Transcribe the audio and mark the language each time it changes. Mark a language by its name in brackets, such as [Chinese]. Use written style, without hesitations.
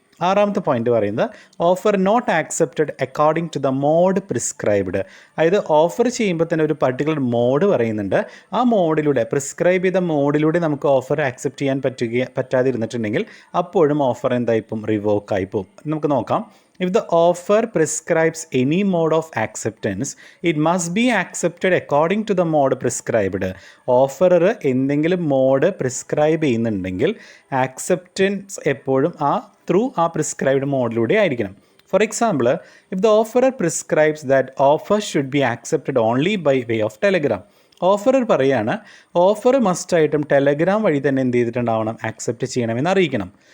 [Malayalam] ആറാമത്തെ പോയിന്റ് പറയുന്നത് [English] Offer not accepted according to the mode prescribed. [Malayalam] അതായത് ഓഫർ ചെയ്യുമ്പോൾ തന്നെ ഒരു പർട്ടിക്കുലർ മോഡ് പറയുന്നുണ്ട്, ആ മോഡിലൂടെ പ്രിസ്ക്രൈബ് ചെയ്ത മോഡിലൂടെ നമുക്ക് ഓഫർ ആക്സെപ്റ്റ് ചെയ്യാൻ പറ്റാതിരുന്നിട്ടുണ്ടെങ്കിൽ അപ്പോഴും ഓഫർ എന്തായിപ്പോൾ റിവോക്കായി പോകും. നമുക്ക് നോക്കാം. [English] If the offer prescribes any mode of acceptance, it must be accepted according to the mode prescribed. [Malayalam] Offerer എന്തെങ്കിലും മോഡ് പ്രിസ്ക്രൈബ് ചെയ്യുന്നുണ്ടെങ്കിൽ ആക്സെപ്റ്റൻസ് എപ്പോഴും ത്രൂ ആ പ്രിസ്ക്രൈബ്ഡ് മോഡിലൂടെ ആയിരിക്കണം. [English] For example, if the offerer prescribes that offer should be accepted only by way of telegram. [Malayalam] Offerer പറയാണ് offer മസ്റ്റായിട്ടും Telegram വഴി തന്നെ എന്ത് ചെയ്തിട്ടുണ്ടാവണം, ആക്സെപ്റ്റ് ചെയ്യണമെന്ന് അറിയിക്കണം.